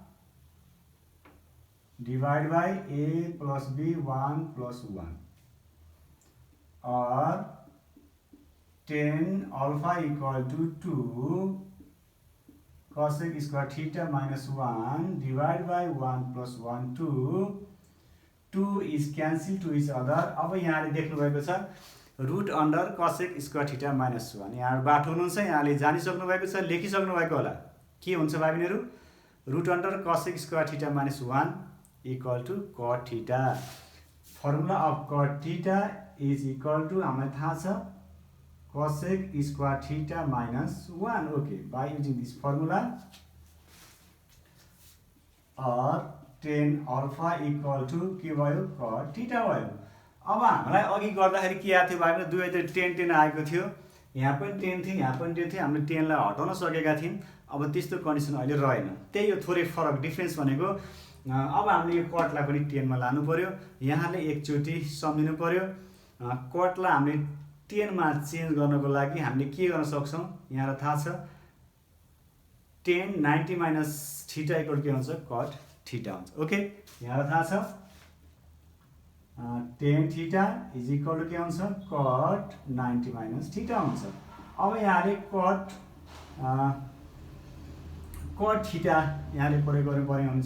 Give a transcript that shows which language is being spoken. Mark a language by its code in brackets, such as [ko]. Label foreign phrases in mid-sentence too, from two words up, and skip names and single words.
[en] divided by a plus b 1 plus 1, or tan alpha equal to 2 cosec square theta minus 1 divided by 1 plus 1 2 is cancel to each other. [ne] अब यहाँले देख्नु भएको छ [en] root under cosec square theta minus 1. [ne] यहाँ बाटो हुनुहुन्छ, यहाँले जानिसक्नु भएको छ, लेखिसक्नु भएको होला. के हुन्छ भाइ बहिनीहरु? [en] root under cosec square theta minus 1 equal to cot theta. formula of cot theta is equal to [ne] हामीलाई थाहा छ [en] cosec square theta minus 1. Okay, by using this formula, or tan alpha equal to [ne] के भयो [en] cot theta भयो. [ne] अब हामीलाई अघि गर्दाखेरि के आएको थियो भाइ बहिनी, दुवैतिर tan आएको थियो, यहाँ पनि tan थियो, यहाँ पनि tan थियो, हामीले tan लाई हटाउन सकेका थियौं. अब त्यस्तो कन्डिसन अहिले रहेन. त्यही हो थोरै फरक डिफरेन्स भनेको. अब हामीले यो cot लाई पनि tan मा लानु पर्यो. यहाँले एकचोटी सम्झिनु पर्यो. cot लाई हामीले tan मा चेन्ज गर्नको लागि हामीले के गर्न सक्छौं? यहाँलाई थाहा छ [en] tan 90 minus theta equal [ne] के हुन्छ? [en] cot theta हुन्छ. ओके, [ne] यहाँलाई थाहा छ [en] tan theta is equal to [ne] के हुन्छ [en] cot 90 minus theta हुन्छ। [ne] अब यहाँले [en] cot theta [ne] यहाँले प्रयोग गर्नुपर्ने हुन्छ।